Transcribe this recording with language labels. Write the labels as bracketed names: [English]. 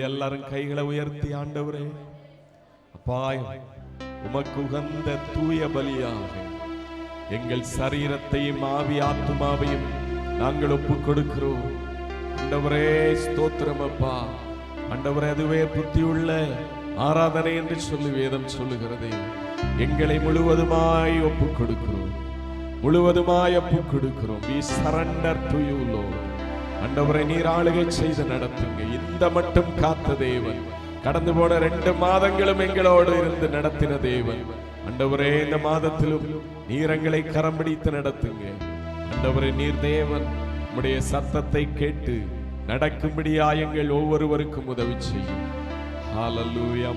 [Tamil] எல்லாரும் கைகளை உயர்த்தி ஆண்டவரே, அப்பா, உமக்கு உகந்த தூய பலியாக எங்கள் சரீரத்தையும் ஆவி ஆத்துமாவையும் நாங்கள் ஒப்புக் கொடுக்கிறோம். ஆண்டவரே ஸ்தோத்திரம் அப்பா. ஆண்டவரே, அதுவே புத்தியுள்ள ஆராதனை என்று சொல்லி வேதம் சொல்லுகிறது. எங்களை முழுவதுமாய் ஒப்புக் கொடுக்கிறோம், முழுவதுமாய் ஒப்புக் கொடுக்கிறோம். [English] We surrender to you, Lord. [Tamil] ஆண்டவரை நீர் ஆளுகை செய்து நடத்துங்க. இந்த மட்டும் காத்த தேவன், கடந்து போன 2 மாதங்களும் எங்களோடு இருந்து நடத்தின தேவன். ஆண்டவரே, இந்த மாதத்திலும் நீர் எங்களை கரம் பிடித்து நடத்துங்க. ஆண்டவரே, நீர் தேவன். உம்முடைய சத்தத்தை கேட்டு நடக்கும்படியாய் எங்கள் ஒவ்வொருவருக்கும் உதவி செய்யும். ஹalleluya.